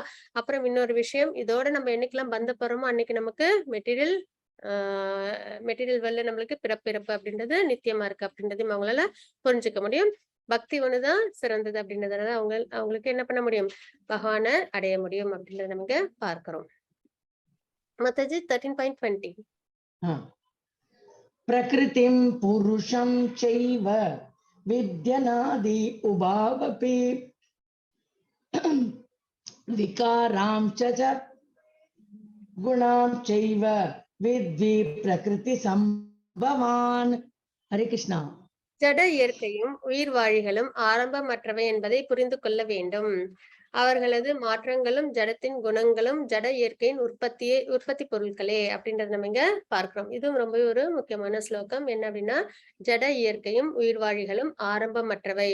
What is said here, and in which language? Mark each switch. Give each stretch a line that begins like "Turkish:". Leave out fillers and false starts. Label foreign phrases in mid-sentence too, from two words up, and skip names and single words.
Tamil: அப்புறம் இன்னொரு விஷயம், இதோட நம்ம என்னைக்கெல்லாம் பந்தப்படுறோமோ அன்னைக்கு நமக்கு
English: material world
Tamil: நம்மளுக்கு பிறப்பிறப்பு அப்படின்றது நித்தியமா இருக்கு அப்படின்றதையும் அவங்களால புரிஞ்சுக்க முடியும். பக்தி ஒண்ணுதான் சிறந்தது அப்படின்றதுனால அவங்களுக்கு என்ன பண்ண முடியும், பகவானை அடைய முடியும் அப்படின்றத நமக்கு பார்க்கிறோம். மாதாஜி 13.20.
Sanskrit: प्रकृतिं पुरुषं चैव विद्यनादि उभावपि विकारां च गुणां चैव विद्धि प्रकृति संभवान्. हरे कृष्णा.
Tamil: ஜட இயற்கையும் உயிர் வாழிகளும் ஆரம்பமற்றவை என்பதை புரிந்து கொள்ள வேண்டும். அவர்களது மாற்றங்களும் ஜடத்தின் குணங்களும் ஜட இயற்கையின் உற்பத்தி பொருட்களே அப்படின்றத நம்ம இங்க பார்க்கிறோம். இதுவும் ரொம்ப ஒரு முக்கியமான ஸ்லோகம். என்ன அப்படின்னா, ஜட இயற்கையும் உயிர் வாழிகளும் ஆரம்பமற்றவை.